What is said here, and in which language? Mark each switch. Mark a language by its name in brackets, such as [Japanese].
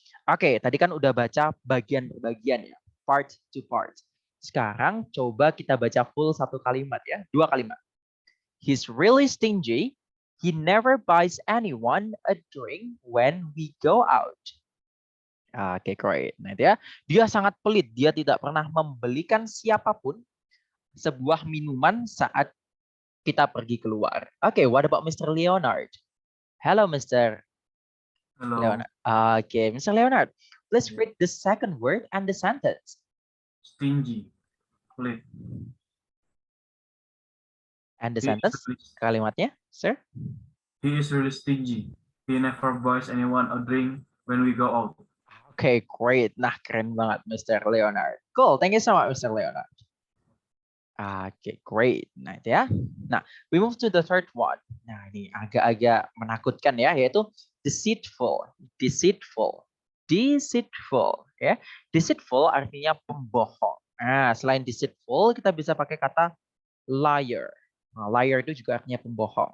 [Indonesian] Oke, tadi kan udah baca bagian per bagian ya. [English] Part to part. [Indonesian] Sekarang coba kita baca full satu kalimat ya. 2 kalimat. [English] He's really stingy. He never buys anyone a drink when we go out. [Indonesian] Oke, great. Nah, itu ya. Dia sangat pelit. Dia tidak pernah membelikan siapapun sebuah minuman saat kita pergi keluar. [English] Oke, what about Mr. Leonard? Hello, Mr. Hello. Leonard. Okay, Mr. Leonard, please read the second word and the sentence. Stingy. Pelit. And the He is sentence, really- [Indonesian] kalimatnya, sir? [English] He is really stingy. He never buys anyone a drink when we go out. Okay, great. Nah, [Indonesian] keren banget, [English] Mr. Leonard. Cool, thank you so much, Mr. Leonard. [Indonesian] Okay, great. Nah, itu ya. [English] Nah, we move to the third one. [Indonesian] Nah, ini agak-agak menakutkan ya, yaitu deceitful. Deceitful. Deceitful. Ya. Deceitful artinya pembohong. Nah, selain deceitful, kita bisa pakai kata liar. Nah, liar itu juga artinya pembohong.